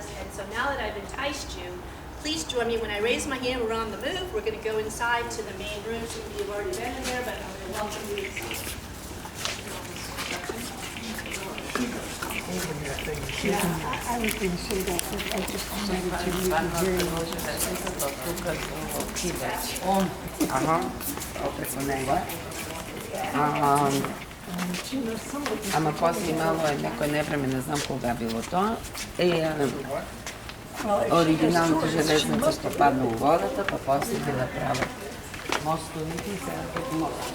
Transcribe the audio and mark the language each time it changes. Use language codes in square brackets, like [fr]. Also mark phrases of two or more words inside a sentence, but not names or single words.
[en] And so now that I've enticed you, please join me. When I raise my hand, we're on the move. We're going to go inside to the main room. Some of you have already been in there, but I'm going to welcome you inside. Yeah, I was going to say that, but I just decided to leave it very much. [mk] Ама после имало некој невреме, не знам кога било тоа, оригиналните железници што падна у водата, па после ги направат мостовите и сега како мостовите.